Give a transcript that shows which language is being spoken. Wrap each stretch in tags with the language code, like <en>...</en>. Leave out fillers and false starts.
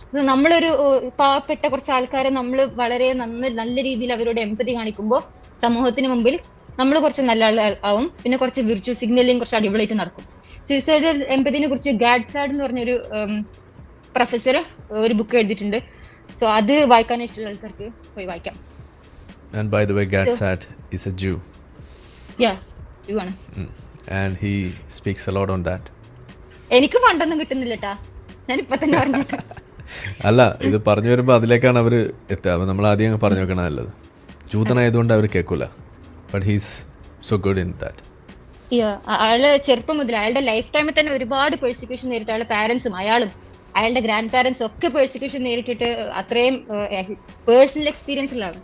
<ml>നമ്മളൊരു പാവപ്പെട്ട കുറച്ച് ആൾക്കാരെ നമ്മൾ വളരെ നല്ല രീതിയിൽ അവരോട് എംപതി കാണിക്കുമ്പോൾ സമൂഹത്തിന് മുമ്പിൽ നമ്മൾ കുറച്ച് നല്ല ആവും. പിന്നെ കുറച്ച് വിർച്വൽ സിഗ്നലിംഗ് കുറച്ച് അടിപൊളിയായിട്ട് നടക്കും. സൂയിസൈഡൽ എംപതിനെ കുറിച്ച് ഗാഡ്സാഡ് എന്ന് പറഞ്ഞൊരു പ്രൊഫസർ ഒരു ബുക്ക് എഴുതിയിട്ടുണ്ട്. സോ അത് വായിക്കാൻ ഇഷ്ടമുള്ള ആൾക്കാർക്ക് പോയി വായിക്കാം.</ml> <en>And by the way, Gadsad is a Jew. Yeah,</en> <ml>Jew ആണ്.</ml> <en>And he speaks a lot on that.</en> <ml>എനിക്ക് ഫണ്ടൊന്നും കിട്ടുന്നില്ല ട്ടാ, ഞാൻ ഇപ്പൊ തന്നെ പറഞ്ഞേക്കാം. അല്ല, ഇത് പറഞ്ഞു വരുമ്പോൾ അതിലേക്കാണ് അവർ എത്തുക. അപ്പോൾ നമ്മൾ ആദ്യം അങ്ങ് പറഞ്ഞു വെക്കണം നല്ലത്. ജൂതനായതുകൊണ്ട് അവർ കേൾക്കൂല.</ml> <en>But he's so good in that.</en> <ml>അയാള് ചെറുപ്പം മുതൽ അയാളുടെ ലൈഫ് ടൈമിൽ തന്നെ ഒരുപാട് പെർസിക്യൂഷൻ നേരിട്ട്, അയാളുടെ പാരന്റ്സും അയാളും അയാളുടെ ഗ്രാൻഡ് പാരന്റ്സും ഒക്കെ പെർസിക്യൂഷൻ നേരിട്ടിട്ട് അത്രയും പേഴ്സണൽ എക്സ്പീരിയൻസ് ഉള്ളതാണ്.</ml>